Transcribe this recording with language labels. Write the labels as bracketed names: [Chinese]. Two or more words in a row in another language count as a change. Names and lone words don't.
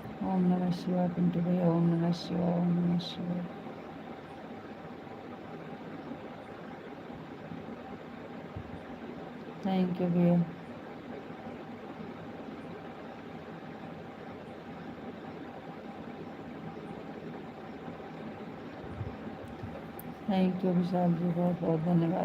[Sanskrit] ओम नमः शिवाय पिंटू भैया, ओम नमः शिवाय, ओम नमः शिवाय। [English] thank you भैया। thank you [Hindi] विशाल जी, बहुत बहुत धन्यवाद।